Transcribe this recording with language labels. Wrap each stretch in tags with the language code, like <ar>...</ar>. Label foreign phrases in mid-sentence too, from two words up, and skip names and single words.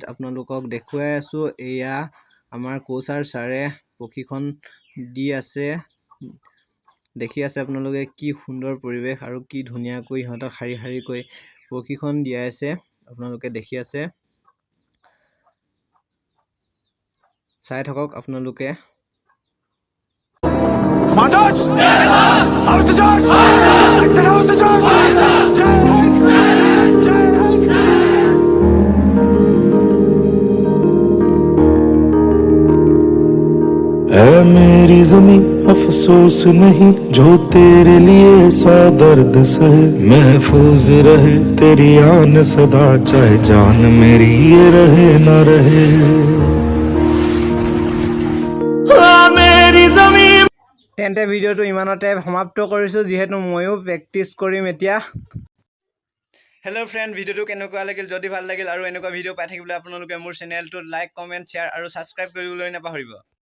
<as>আপোনালোকক দেখুৱাই আছোঁ। এয়া আমাৰ কোচাৰ ছাৰে প্ৰশিক্ষণ দি আছে। দেখি আছে আপোনালোকে কি সুন্দৰ পৰিৱেশ আৰু কি ধুনীয়াকৈ সিহঁতক শাৰী শাৰীকৈ প্ৰশিক্ষণ দিয়াই আছে। আপোনালোকে দেখি আছে, চাই থাকক আপোনালোকে।</as> <en>Mandos! How's the Josh? I said, how's the Josh?</en> <hi>ऐ मेरी ज़मीं अफसोस नहीं जो तेरे लिए सौ दर्द सहे, महफूज रहे तेरी आन सदा, चाहे जान मेरी ये रहे न रहे।</hi> <as>তেন্তে ভিডিঅ'টো ইমানতে সমাপ্ত কৰিছোঁ, যিহেতু ময়ো প্ৰেক্টিছ কৰিম এতিয়া।</as> <en>hello friend,</en> <as>ভিডিঅ'টো কেনেকুৱা লাগিল? যদি ভাল লাগিল আৰু এনেকুৱা ভিডিঅ' পাই থাকিবলৈ আপোনালোকে মোৰ চেনেলটোত</as> <en>like, comment, share</en> <as>আৰু ছাবস্ক্ৰাইব কৰিবলৈ নাপাহৰিব।</as>